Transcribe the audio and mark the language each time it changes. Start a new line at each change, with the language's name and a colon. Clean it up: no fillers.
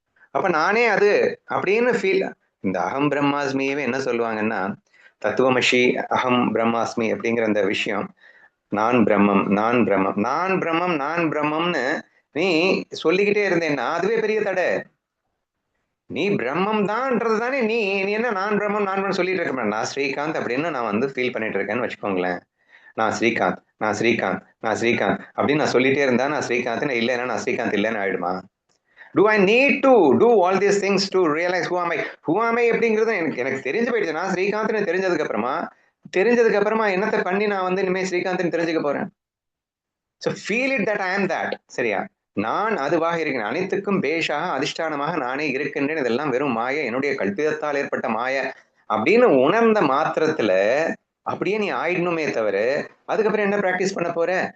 Tamil: அப்ப நானே அது அப்படின்னு ஃபீல். இந்த அகம் பிரம்மாஸ்மியவே என்ன சொல்லுவாங்கன்னா தத்துவமஷி அகம் பிரம்மாஸ்மி அப்படிங்கிற அந்த விஷயம், நான் பிரம்மம் நான் பிரம்மம் நான் பிரம்மம் நான் பிரம்மம்னு நீ சொல்லிக்கிட்டே இருந்தேன்னா அதுவே பெரிய தடை. நீ பிரம்மம் தான்ன்றது தானே. நீ நீ என்ன நான் பிரம்மம் நான் பிரம்மம் சொல்லிட்டு இருக்க. நான் ஸ்ரீகாந்த் அப்படின்னு நான் வந்து ஃபீல் பண்ணிட்டு இருக்கேன்னு வச்சுக்கோங்களேன். நான் ஸ்ரீகாந்த் நான் ஸ்ரீகாந்த் நான் ஸ்ரீகாந்த் அப்படின்னு நான் சொல்லிட்டே இருந்தா நான் ஸ்ரீகாந்த் இல்லைன்னா நான் ஸ்ரீகாந்த் இல்லைன்னு ஆயிடுமா?
English: Do I need to do all these things to realize who am I? Who am I
Tamil: அப்படிங்கிறது எனக்கு தெரிஞ்சு போயிடுச்சு. நான் ஸ்ரீகாந்த்னு தெரிஞ்சதுக்கு அப்புறமா என்னத்தை பண்ணி நான் வந்து இனிமேல் ஸ்ரீகாந்த்னு தெரிஞ்சுக்க போறேன்.
English: So feel it that I am that.
Tamil: சரியா? நான் அதுவாக இருக்கிறேன். அனைத்துக்கும் பேஷாக அதிஷ்டானமாக நானே இருக்கின்றேன். இதெல்லாம் வெறும் மாய, என்னுடைய கல்பிதத்தால் ஏற்பட்ட மாய அப்படின்னு உணர்ந்த மாத்திரத்துல அப்படியே நீ ஆயிடணுமே தவிர அதுக்கப்புறம் என்ன பிராக்டிஸ் பண்ண போற?